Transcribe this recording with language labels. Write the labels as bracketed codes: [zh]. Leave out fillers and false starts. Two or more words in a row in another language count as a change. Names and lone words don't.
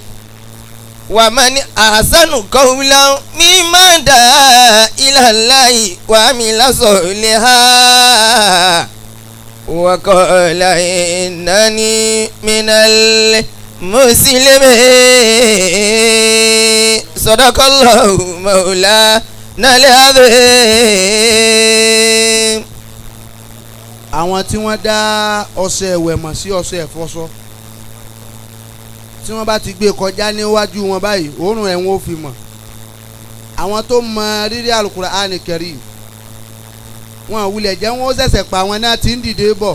[ar] ومن أحسن قولا ممن دعا إلى الله وعمل صالحا وقال إنني من المسلمين. صدق الله مولانا العظيم. [yo] àwọn tí wọ́n dá ọṣẹ ìwẹ̀ mọ̀ sí ọṣẹ ìfọṣọ tí wọ́n bá ti gbé kọjá níwájú wọn báyìí òórùn ẹ̀ wọ́n fi mọ̀. àwọn tó mọ rírì Al-Qur'an Karim wọn wulẹ̀ jẹ́ wọ́n ṣẹ̀ṣẹ̀ pa àwọn náà tí ń dìde bọ̀.